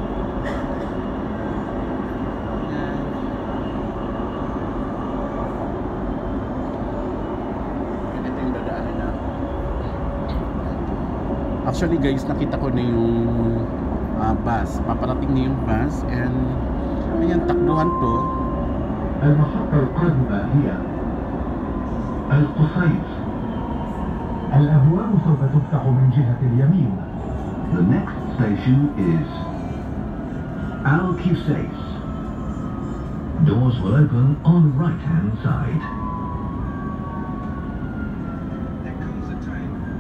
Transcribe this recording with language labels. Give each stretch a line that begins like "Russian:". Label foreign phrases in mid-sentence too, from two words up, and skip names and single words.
Filipino: Yan. Ganito yung dadaanan na.
English: Actually guys,
Filipino: nakita ko na yung bus, paparating na yung bus, and ayan, takbuhan to.
Arabic: المحطة القادمة هي القصيص. الأبواب سوف تفتح من جهة اليمين.
English: The next station is Al-Qusais. Doors will open on right-hand side. There comes a time.